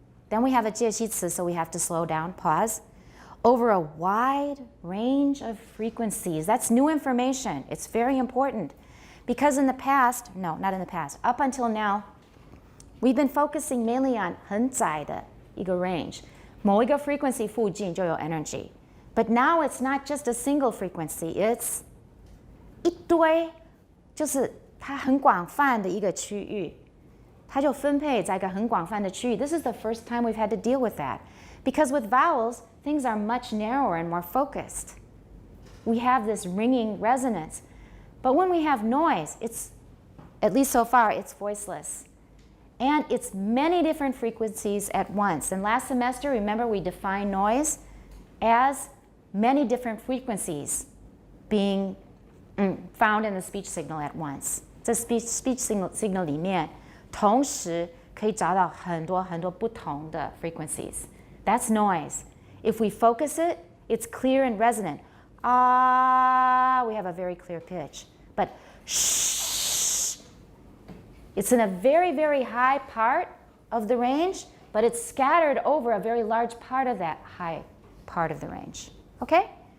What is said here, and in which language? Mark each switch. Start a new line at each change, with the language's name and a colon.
English: Then we have a 介系词, so we have to slow down, pause. Over a wide range of frequencies. That's new information. It's very important. Because in the past, no, not in the past, up until now, we've been focusing mainly on
Chinese: 很窄的一个
English: range.
Chinese: 某一个 frequency 附近就有 energy.
English: But now it's not just a single frequency.
Chinese: It's 一堆，就是它很广泛的一个区域。它就分配在一个很广泛的区域.
English: This is the first time we've had to deal with that. Because with vowels, things are much narrower and more focused. We have this ringing resonance. But when we have noise, it's, at least so far, it's voiceless. And it's many different frequencies at once. And last semester, remember, we defined noise as many different frequencies being found in the speech signal at once.
Chinese: 在 speech signal 里面同时可以找到很多很多不同的 frequencies.
English: That's noise. If we focus it, it's clear and resonant. We have a very clear pitch. But shh, it's in a very, very high part of the range, but it's scattered over a very large part of that high part of the range. Okay?